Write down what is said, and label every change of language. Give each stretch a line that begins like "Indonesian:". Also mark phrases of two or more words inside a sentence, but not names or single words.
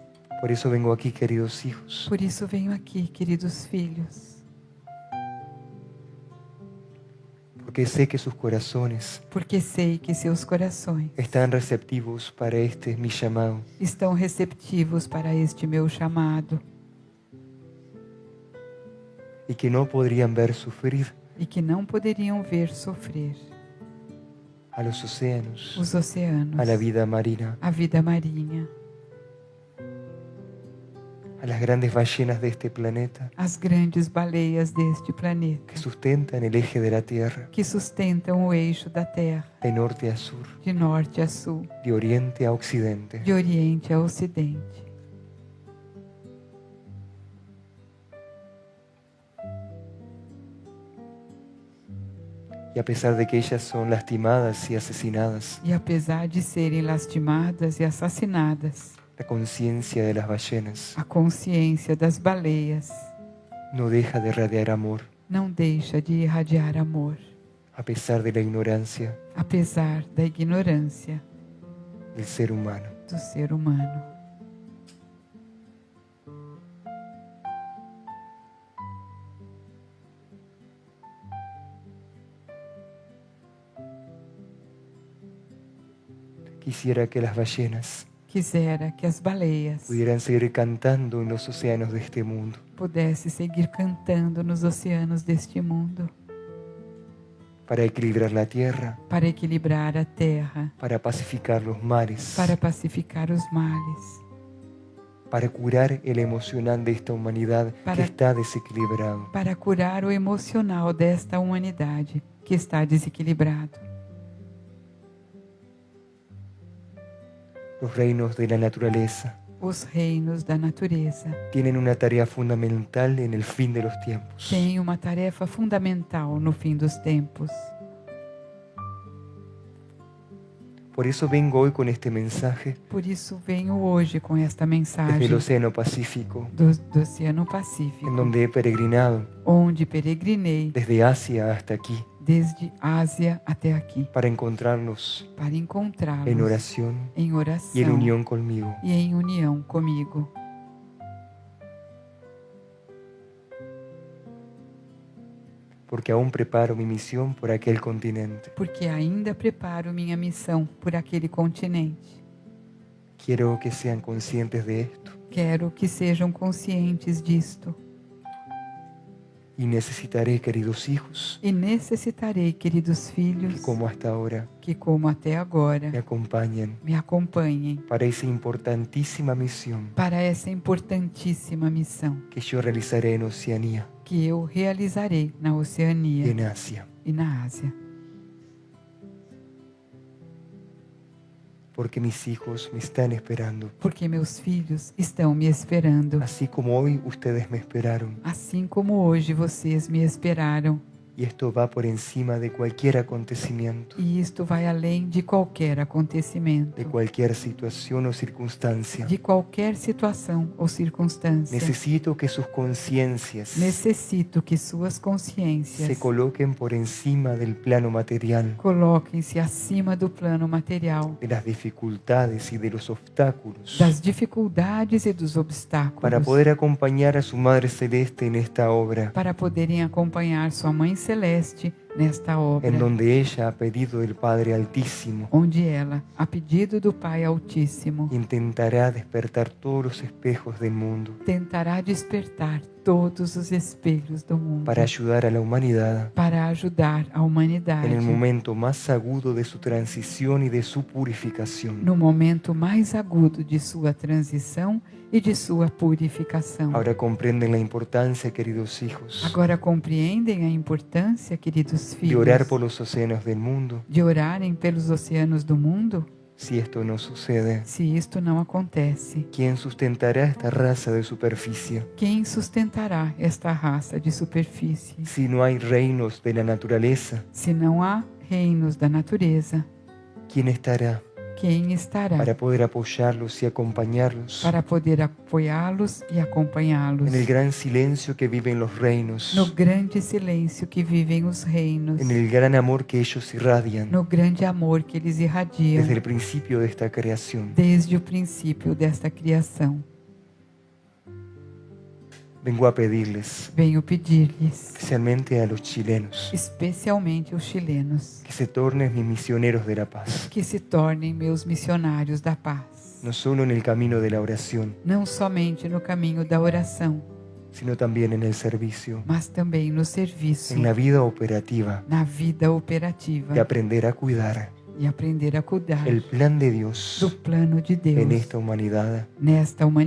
Spanish: Por eso vengo aquí, queridos hijos,
Portuguese: Por isso venho aqui, queridos filhos,
Spanish: porque sé que sus corazones
Portuguese: porque sei que seus corações
Spanish: están receptivos para este mi llamado,
Portuguese: estão receptivos para este meu chamado
Spanish: y que no podrían ver sufrir
Portuguese: e que não poderiam ver sofrer
Spanish: a los océanos,
Portuguese: os oceanos,
Spanish: a la vida marina,
Portuguese: a vida marinha,
Spanish: a las grandes ballenas de este planeta
Portuguese: as grandes baleias deste planeta,
Spanish: que sustentan el eje de la Tierra,
Portuguese: que sustentam o eixo da Terra,
Spanish: de norte a sur,
Portuguese: de norte a sul,
Spanish: de oriente a occidente.
Portuguese: de oriente a ocidente.
Spanish: Y a pesar de que ellas son lastimadas y asesinadas,
Portuguese: E apesar de serem lastimadas e assassinadas,
Spanish: la conciencia de las ballenas
Portuguese: a consciência das baleias
Spanish: no deja de radiar amor,
Portuguese: não deixa de irradiar amor,
Spanish: a pesar de la ignorancia
Portuguese: apesar da ignorância
Spanish: del ser humano.
Portuguese: do ser humano.
Spanish: Quisiera que las ballenas
Portuguese: Quisera que as baleias
Spanish: pudieran seguir cantando en los océanos de este mundo,
Portuguese: pudessem seguir cantando nos oceanos deste mundo,
Spanish: para equilibrar la tierra,
Portuguese: para equilibrar a terra,
Spanish: para pacificar los mares,
Portuguese: para pacificar os males,
Spanish: para curar el emocional de esta humanidad que
Portuguese: Para-
Spanish: está desequilibrado.
Portuguese: para curar o emocional desta humanidade que está desequilibrado.
Spanish: Los reinos de la naturaleza
Portuguese: Os reinos da natureza
Spanish: tienen una tarea fundamental en el fin de los tiempos.
Portuguese: têm uma tarefa fundamental no fim dos tempos.
Spanish: Por eso vengo hoy con este mensaje
Portuguese: Por isso venho hoje com esta
Spanish: desde
Portuguese: mensagem
Spanish: el Océano Pacífico,
Portuguese: do Oceano
Spanish: en
Portuguese: Pacífico,
Spanish: donde he peregrinado
Portuguese: onde peregrinei
Spanish: desde Asia hasta aquí
Portuguese: desde Ásia até aqui,
Spanish: para encontrarnos
Portuguese: para encontrá-los
Spanish: en oración
Portuguese: em
Spanish: y en
Portuguese: oração
Spanish: unión conmigo.
Portuguese: e em união comigo.
Spanish: Porque aún preparo mi misión por aquel continente.
Portuguese: Porque ainda preparo minha missão por aquele continente.
Spanish: Quiero que sean conscientes de esto
Portuguese: Quero que sejam conscientes disto.
Spanish: y necesitaré, queridos hijos,
Portuguese: E necessitarei, queridos filhos,
Spanish: que como hasta ahora
Portuguese: que como até agora
Spanish: me acompañen
Portuguese: me acompanhem
Spanish: para esa importantísima misión
Portuguese: para essa importantíssima missão
Spanish: que yo realizaré en Oceanía
Portuguese: que eu realizarei na
Spanish: y
Portuguese: Oceania
Spanish: en Asia.
Portuguese: e na Ásia.
Spanish: Porque mis hijos me están esperando,
Portuguese: Porque meus filhos estão me esperando,
Spanish: así como hoy ustedes me esperaron.
Portuguese: assim como hoje vocês me esperaram.
Spanish: Y esto va por encima de cualquier acontecimiento,
Portuguese: E isto vai além de qualquer acontecimento,
Spanish: de cualquier situación o circunstancia.
Portuguese: de qualquer situação ou circunstância.
Spanish: Necesito que sus conciencias
Portuguese: Necessito que suas consciências
Spanish: se coloquen por encima del plano material,
Portuguese: coloquem-se acima do plano material,
Spanish: de las dificultades y de los obstáculos,
Portuguese: das dificuldades e dos obstáculos,
Spanish: para poder acompañar a su Madre Celeste en esta obra,
Portuguese: para poderem acompanhar sua Mãe Celeste nesta obra,
Spanish: en donde ella ha pedido del Padre Altísimo,
Portuguese: onde ela, a pedido do Pai Altíssimo,
Spanish: intentará despertar todos los espejos del mundo
Portuguese: tentará despertar todos os espelhos do mundo
Spanish: para ayudar a la humanidad
Portuguese: para ajudar a humanidade
Spanish: en el momento más agudo de su transición y de su purificación.
Portuguese: no momento mais agudo de sua transição e de sua purificação.
Spanish: Ahora comprenden la importancia, queridos hijos,
Portuguese: Agora compreendem a importância, queridos
Spanish: de
Portuguese: filhos,
Spanish: orar por los océanos del mundo.
Portuguese: de orarem pelos oceanos do mundo?
Spanish: Si esto no sucede,
Portuguese: Se isto não acontece,
Spanish: ¿quién sustentará esta raza de superficie?
Portuguese: quem sustentará esta raça de superfície?
Spanish: Si no hay reinos de la naturaleza,
Portuguese: Se não há reinos da natureza,
Spanish: ¿quién estará
Portuguese: quem estará
Spanish: para poder apoyarlos y acompañarlos
Portuguese: para poder apoiá-los e acompanhá-los
Spanish: en el gran silencio que viven los reinos,
Portuguese: no grande silêncio que vivem os reinos,
Spanish: en el gran amor que ellos irradian
Portuguese: no grande amor que eles irradiam
Spanish: desde el principio de esta creación?
Portuguese: desde o princípio desta criação?
Spanish: vengo a pedirles,
Portuguese: venho pedir-lhes,
Spanish: especialmente a los chilenos,
Portuguese: especialmente os chilenos,
Spanish: que se tornen mis misioneros de la paz,
Portuguese: que se tornem meus missionários da paz,
Spanish: no solo en el camino de la oración,
Portuguese: não somente no caminho da oração,
Spanish: sino también en el servicio,
Portuguese: mas também no serviço,
Spanish: en la vida operativa
Portuguese: na vida operativa,
Spanish: de aprender a cuidar
Portuguese: e aprender a cuidar
Spanish: el plan de Dios
Portuguese: do plano de Deus
Spanish: en esta humanidad
Portuguese: nesta
Spanish: y en